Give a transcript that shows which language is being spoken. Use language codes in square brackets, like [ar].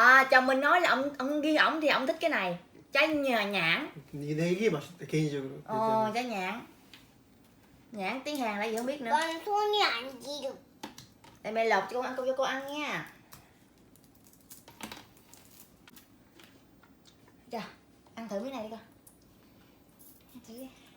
[vi] Chồng mình nói là ông ghi ổng thì ổng thích cái này. Trái nhãn. [ko] 이게 맛있다 개인적으로. [vi] Trái nhãn. Nhãn tiếng Hàn là gì không biết nữa. Con [ko] 손이 안 지르. [vi] Để mẹ lọc cho cô ăn nha. Chà, ăn thử cái này đi con. Ăn thử đi.